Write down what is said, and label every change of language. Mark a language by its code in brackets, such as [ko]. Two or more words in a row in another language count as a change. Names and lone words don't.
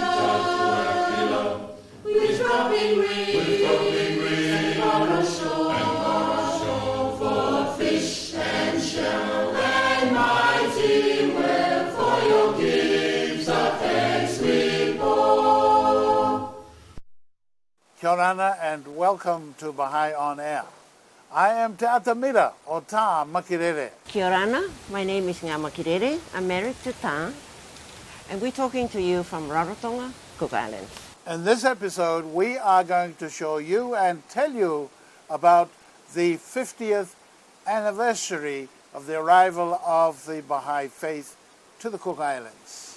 [en] below. with dropping reeds and coral shore, For fish and shell and mighty whale, for your gifts of thanks we pour. Kia ora and welcome to Baha'i On Air. I am Te Atamira o Tā Makirere. [mi] Kia ora, [en] my name is Ngā Makirere. I'm married to Tā, and we're talking to you from Rarotonga, Cook Islands. In this episode, we are going to show you and tell you about the 50th anniversary of the arrival of the Bahá'í Faith to the Cook Islands.